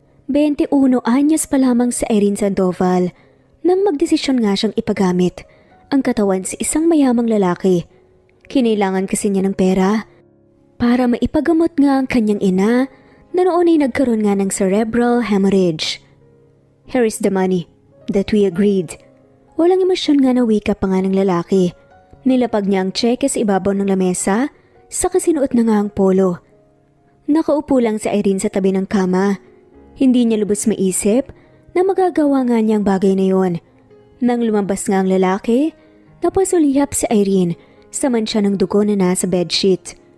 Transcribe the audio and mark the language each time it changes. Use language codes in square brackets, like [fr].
[tl] 21 anyos pa lamang si Irene Sandoval nang magdesisyon nga siyang ipagamit ang katawan sa isang mayamang lalaki. Kinailangan kasi niya ng pera para maipagamot nga ang kanyang ina na noon ay nagkaroon nga ng cerebral hemorrhage. [en] Here is the money that we agreed. [tl] Walang emosyon nga na wika pa nga ng lalaki. Nilapag niya ang cheque sa ibabaw ng lamesa, saka sinuot na nga ang polo. Nakaupo lang si Irene sa tabi ng kama. Hindi niya lubos maisip na magagawa nga niya ang bagay na yon. Nang lumabas nga ang lalaki, napasulihap si Irene sa mansya ng dugo na nasa bedsheet.